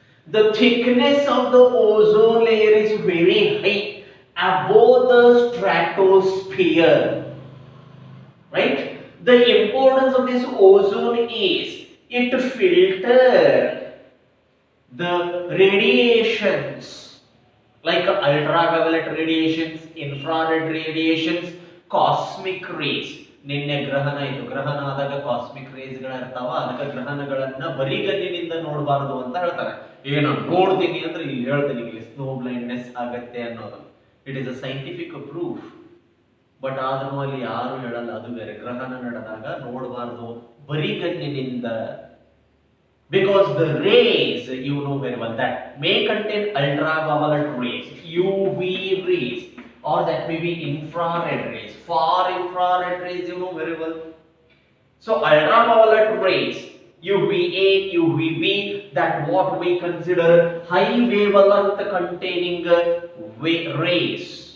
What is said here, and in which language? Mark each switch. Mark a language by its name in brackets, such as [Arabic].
[English] The thickness of the ozone layer is very high above the stratosphere. Right? The importance of this ozone is it filters the radiations like ultraviolet radiations, infrared radiations, cosmic rays. [Kannada] ನಿನ್ನೆ ಗ್ರಹಣ ಇದು, ಗ್ರಹಣ ಆದಾಗ cosmic race ಗಳ ಇರ್ತಾವ, ಅದಕ್ಕೆ ಗ್ರಹಣಗಳನ್ನ ಬರಿಗಣ್ಣಿನಿಂದ ನೋಡಬಾರದು ಅಂತ ಹೇಳ್ತಾರೆ. ಏನೋ ನೋಡ್ತೀನಿ ಅಂದ್ರೆ ಇಲ್ಲಿ ಹೇಳ್ತೀನಿ, ಇಲ್ಲಿ ಸ್ನೋ ಬ್ಲೈಂಡ್ನೆಸ್ ಆಗತ್ತೆ ಅನ್ನೋದು. [English] It is a scientific proof. [Kannada] But ಆದ್ರೂ ಅಲ್ಲಿ ಯಾರು ಹೇಳಲ್ಲ, ಅದು ಬೇರೆ. ಗ್ರಹಣ ನಡೆದಾಗ ನೋಡಬಾರದು ಬರಿಗಣ್ಣಿನಿಂದ. [English] Because the rays, you know very well, that may contain ultraviolet rays, UV rays, or that may be infrared rays, far infrared rays, you know very well. So ultraviolet rays, UVA, UVB, that what we consider high wavelength containing rays.